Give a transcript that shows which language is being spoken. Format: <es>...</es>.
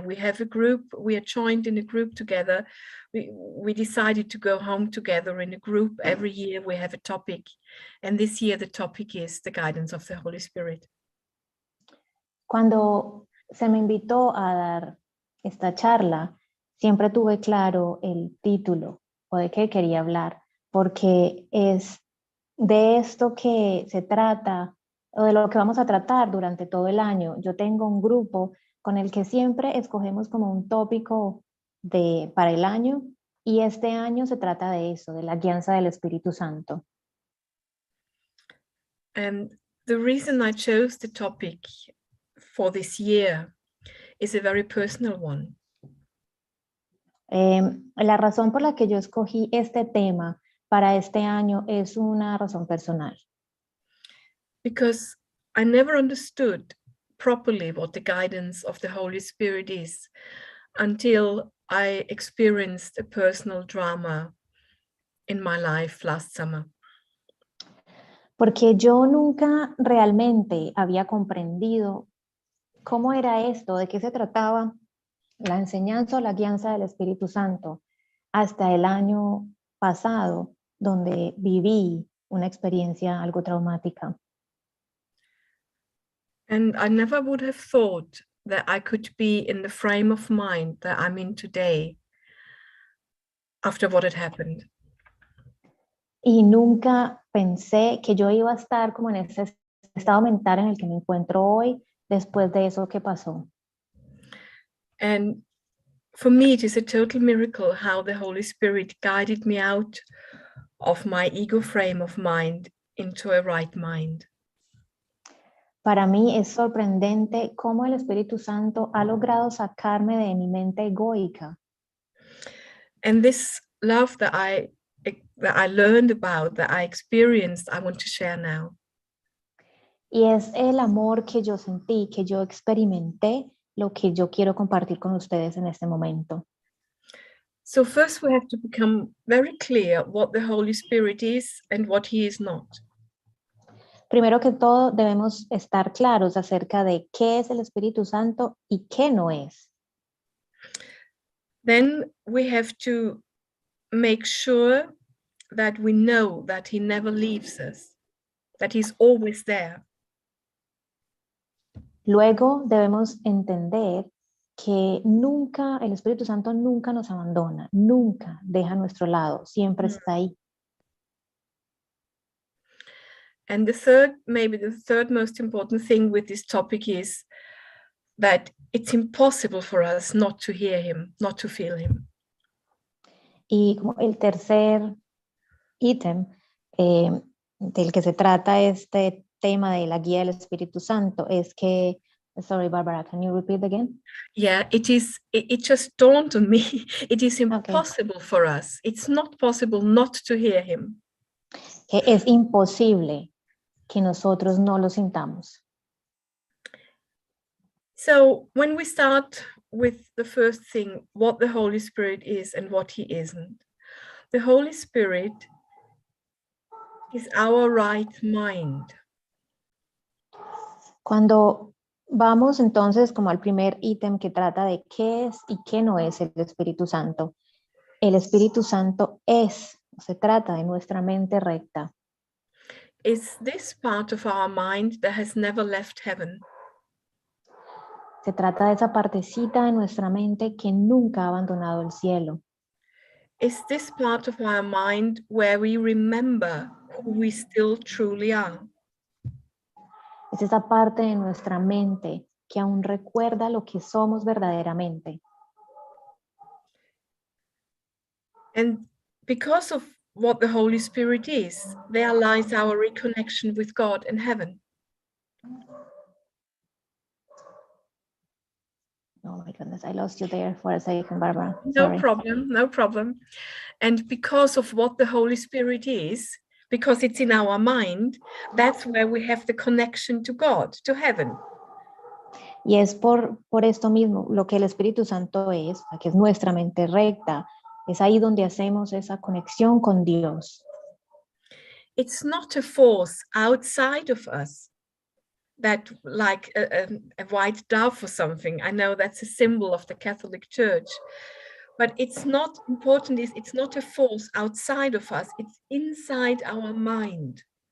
<en>We have a group, we are joined in a group together. We decided to go home together in a group. Every year we have a topic. And this year the topic is the guidance of the Holy Spirit.</en> <es>Cuando se me invitó a dar esta charla, siempre tuve claro el título o de qué quería hablar, porque es de esto que se trata o de lo que vamos a tratar durante todo el año. Yo tengo un grupo con el que siempre escogemos como un tópico para el año, y este año se trata de eso, de la guianza del Espíritu Santo.</es> <en>And the reason I chose the topic for this year is a very personal one.</en> <es>La razón por la que yo escogí este tema para este año es una razón personal.</es> <en>Because I never understood properly what the guidance of the Holy Spirit is until I experienced a personal drama in my life last summer.</en> <es>Porque yo nunca realmente había comprendido cómo era esto, de qué se trataba la enseñanza o la guianza del Espíritu Santo hasta el año pasado, donde viví una experiencia algo traumática.</es> <en>And I never would have thought that I could be in the frame of mind that I'm in today after what had happened.</en> <es>Y nunca pensé que yo iba a estar como en ese estado mental en el que me encuentro hoy después de eso que pasó.</es> <en>And for me, it is a total miracle how the Holy Spirit guided me out of my ego frame of mind into a right mind.</en> <es>Para mí es sorprendente cómo el Espíritu Santo ha logrado sacarme de mi mente egoica.</es> <en>And this love that I learned about, that I experienced, I want to share now.</en> <es>Y es el amor que yo sentí, que yo experimenté, lo que yo quiero compartir con ustedes en este momento.</es> <en>So first we have to become very clear what the Holy Spirit is and what he is not.</en> <es>Primero que todo, debemos estar claros acerca de qué es el Espíritu Santo y qué no es.</es> <en>Then we have to make sure that we know that he never leaves us, that he's always there.</en> <es>Luego debemos entender que nunca, el Espíritu Santo nunca nos abandona, nunca deja a nuestro lado, siempre está ahí.</es> <en>And maybe the third most important thing with this topic is that it's impossible for us not to hear him, not to feel him.</en> <es>Y como el tercer ítem del que se trata este tema de la guía del Espíritu Santo es que,</es> <en>sorry Barbara, can you repeat again? Yeah, it just dawned on me. It is impossible for us. It's not possible not to hear him.</en> <es>Que es imposible que nosotros no lo sintamos.</es> <en>So when we start with the first thing, what the Holy Spirit is and what he isn't. The Holy Spirit is our right mind.</en> <es>Cuando vamos entonces como al primer ítem que trata de qué es y qué no es el Espíritu Santo. El Espíritu Santo se trata de nuestra mente recta.</es> <en>It's this part of our mind that has never left heaven.</en> <es>Se trata de esa partecita de nuestra mente que nunca ha abandonado el cielo.</es> <en>It's this part of our mind where we remember who we still truly are.</en> <es>Es esa parte de nuestra mente que aún recuerda lo que somos verdaderamente.</es> <en>And because of what the Holy Spirit is, there lies our reconnection with God and heaven. Oh my goodness, I lost you there for a second, Barbara. No Sorry. problem, no problem. And because of what the Holy Spirit is, because it's in our mind, that's where we have the connection to God, to heaven.</en> <es>Y es por esto mismo, lo que el Espíritu Santo es, que es nuestra mente recta, es ahí donde hacemos esa conexión con Dios.</es> <en>It's not a force outside of us that, like a white dove or something. I know that's a symbol of the Catholic Church, but it's not important. It's not a force outside of us. It's inside our mind.</en>